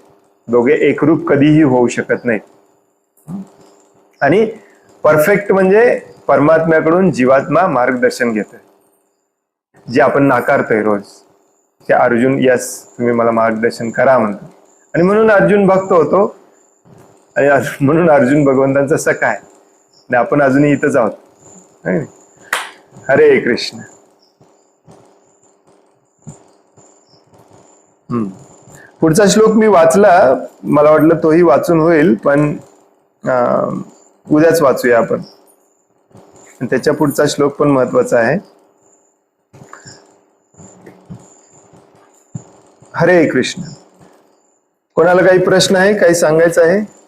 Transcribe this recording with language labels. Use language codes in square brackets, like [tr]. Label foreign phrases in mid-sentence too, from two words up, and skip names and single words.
[mr] दोघे एकरूप कधीही होऊ शकत नाहीत. आणि परफेक्ट म्हणजे परमात्म्याकडून जीवात्मा मार्गदर्शन घेतोय, जे आपण नाकारतोय रोज. ते अर्जुन यस तुम्ही मला मार्गदर्शन करा म्हणतो, आणि म्हणून अर्जुन भक्त होतो, आणि म्हणून अर्जुन भगवंतांचा सखा आहे. आणि आपण अजूनही इथंच आहोत. हरे कृष्ण. पुढचा श्लोक मी वाचला, मला वाटलं तोही वाचून होईल, पण उद्याच वाचूया आपण. त्याच्या पुढचा श्लोक पण महत्वाचा आहे. हरे कृष्ण. कोणाला काही प्रश्न आहे, काही सांगायचं आहे?